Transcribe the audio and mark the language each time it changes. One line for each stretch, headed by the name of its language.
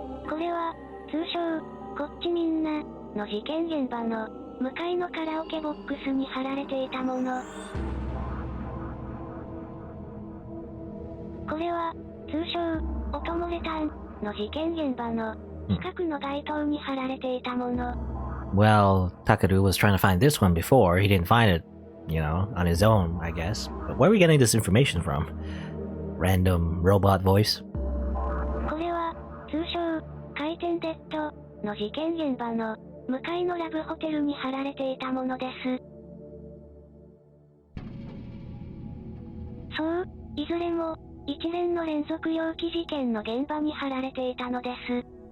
Japanese: これは、通称、こっちみんな、の事件現場の、向かいのカラオケボックスに貼られていたもの。これは、通称、音漏れタン、の事件現場の、近くの街灯に貼られていたもの。
English: Well, Takeru was trying to find this one before. He didn't find it, on his own, I guess. But where are we getting this information from? Random robot voice?
Japanese: これは、通称、回転デッド、の事件現場の、向かいのラブホテルに貼られていたものです。そう、いずれも、一連の連続猟奇事件の現場に貼られていたのです。